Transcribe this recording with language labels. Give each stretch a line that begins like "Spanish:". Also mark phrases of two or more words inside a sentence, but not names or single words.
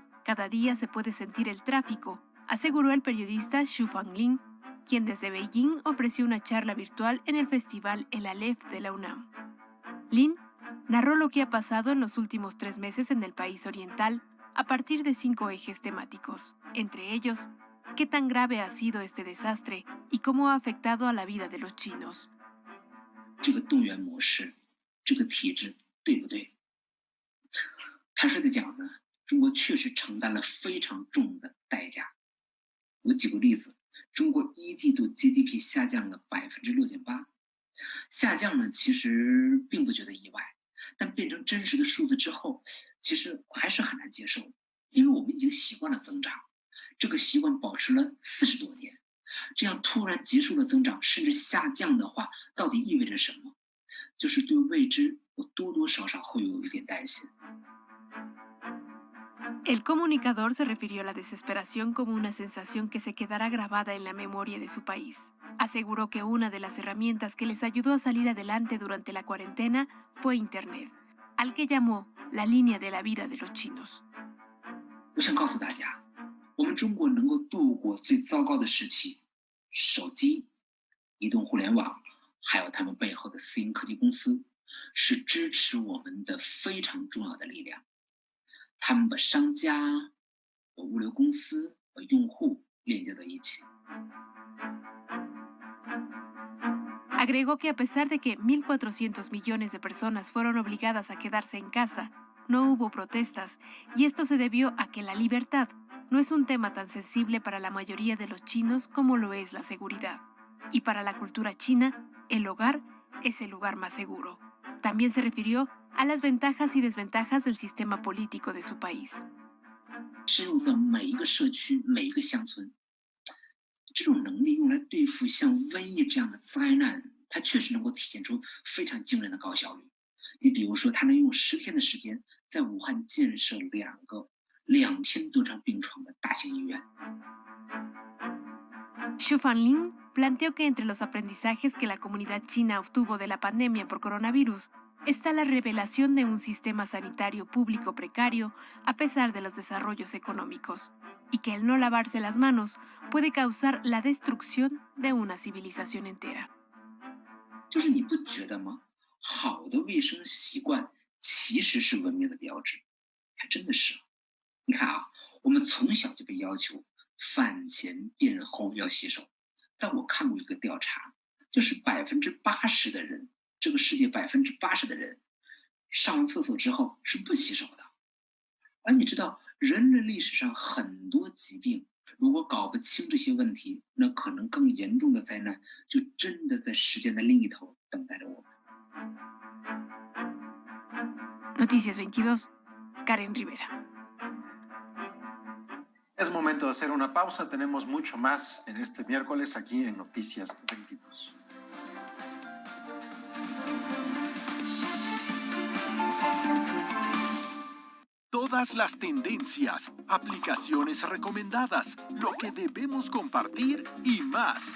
Spanish: Cada día se puede sentir el tráfico, aseguró el periodista Xu Fanglin, quien desde Beijing ofreció una charla virtual en el festival El Aleph de la UNAM. Lin narró lo que ha pasado en los últimos 3 meses en el país oriental a partir de 5 ejes temáticos, entre ellos, qué tan grave ha sido este desastre y cómo ha afectado a la vida de los chinos.
Chinese: 这个动员模式，这个体制对不对？坦率地讲呢，中国确实承担了非常重的代价。我举个例子，中国1季度 GDP 下降了6.8%，下降呢其实并不觉得意外，但变成真实的数字之后，其实还是很难接受，因为我们已经习惯了增长，这个习惯保持了40多年。这样突然结束了增长，甚至下降的话，到底意味着什么？就是对未知，我多多少少会有一点担心。
Spanish: El comunicador se refirió a la desesperación como una sensación que se quedará grabada en la memoria de su país. Aseguró que una de las herramientas que les ayudó a salir adelante durante la cuarentena fue Internet, al que llamó la línea de la vida de los chinos.
Chinese: 我想告诉大家，我们中国能够度过最糟糕的时期。手机、移动互联网，还有他们背后的私营科技公司，是支持我们的非常重要的力量。他们把商家、把物流公司、把用户链接在一起。
Spanish: Agregó que a pesar de que 1.400 millones de personas fueron obligadas a quedarse en casa, no hubo protestas, y esto se debió a que la libertad no es un tema tan sensible para la mayoría de los chinos como lo es la seguridad. Y para la cultura china, el hogar es el lugar más seguro. También se refirió a las ventajas y desventajas del sistema político de su país.
Chinese: 深入到每一个社区、每一个乡村，这种能力用来对付像瘟疫这样的灾难，它确实能够体现出非常惊人的高效率。你比如说，它能用10天的时间，在武汉建设2个。 2000多张病床的大型医院。
Spanish: Xu Fanlin planteó que entre los aprendizajes que la comunidad china obtuvo de la pandemia por coronavirus está la revelación de un sistema sanitario público precario a pesar de los desarrollos económicos, y que el no lavarse las manos puede causar la destrucción de una civilización entera.
Chinese: 就是你不觉得吗？好的卫生习惯其实是文明的标志，还真的是。你看啊，我们从小就被要求饭前便后要洗手，但我看过一个调查，就是80%的人，这个世界80%的人，上完厕所之后是不洗手的。而你知道，人类历史上很多疾病，如果搞不清这些问题，那可能更严重的灾难就真的在时间的另一头等待着我们。
Spanish: Noticias 22, Karen Rivera. Es momento de hacer una pausa. Tenemos mucho más en este miércoles aquí en Noticias 22. Todas las tendencias, aplicaciones recomendadas, lo que debemos compartir y más.